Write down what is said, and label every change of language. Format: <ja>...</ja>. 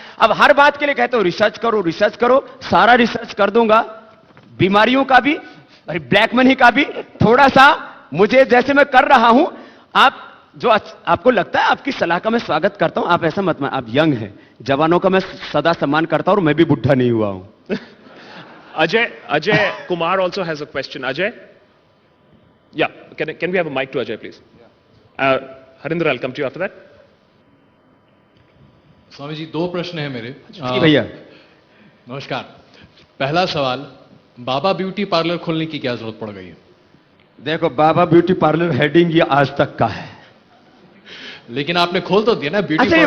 <hi>अब हर बात के लिए कहते हो रिसर्च करो, रिसर्च करो। सारा रिसर्च कर दूंगा, बीमारियों का भी और ब्लैक मनी का भी। थोड़ा सा मुझे जैसे मैं कर रहा हूं, आप जो आपको लगता है आपकी सलाह का मैं स्वागत करता हूं। आप ऐसा मत, आप यंग हैं, जवानों का मैं सदा सम्मान करता हूं और मैं भी बुढ़ा नहीं हुआ हूं।</hi> <en>Ajay Kumar also has a question. Ajay? Yeah, can we have a mic to Ajay, please? Harinder, I'll come to you after that.</en> <hi>Swami ji, 2 प्रश्न हैं मेरे। जी भैया। नमस्कार। पहला सवाल, बाबा ब्यूटी पार्लर खोलने की क्या जरूरत पड़ गई है? देखो, बाबा ब्यूटी पार्लर हेडिंग ये आज तक का है, लेकिन आपने खोल तो दिया ना ब्यूटी अच्छा, ये</hi>